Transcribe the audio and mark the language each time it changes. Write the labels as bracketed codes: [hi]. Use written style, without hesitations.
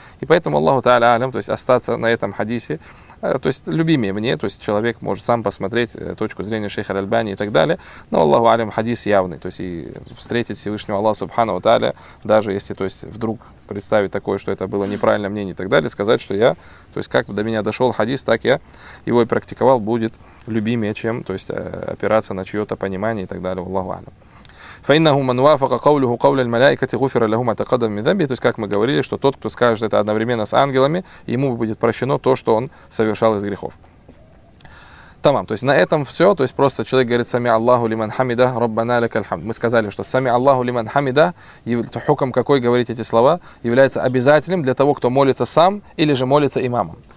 [ru] И поэтому [ar] Аллаху Тааля Алям, [ru] то есть остаться на этом хадисе, то есть любимее мне, то есть человек может сам посмотреть точку зрения шейха Аль-Альбани и так далее, но Аллаху Алям хадис явный, то есть и встретить Всевышнего Аллаха Субханаху Тааля, даже если, то есть вдруг представить такое, что это было неправильное мнение и так далее, сказать, что я, то есть как до меня дошел хадис, так я его и практиковал, будет любимее, чем, то есть опираться на чье-то понимание и так далее, Аллаху Алям. [ar] فإنه من وافق قوله قول الملائكة غفر له ما تقدم من ذنبه. [ru] То есть, как мы говорили, что тот, кто скажет это одновременно с ангелами, ему будет прощено то, что он совершал из грехов. Тамам. То есть, на этом все. То есть, просто человек говорит [ar] сами Аллаху лиман хамида, Раббана лякаль хамд. [ru] Мы сказали, что [ar] сами Аллаху лиман хамида, [ru] хукм какой говорить эти слова, является обязательным для того, кто молится сам или же молится имамом.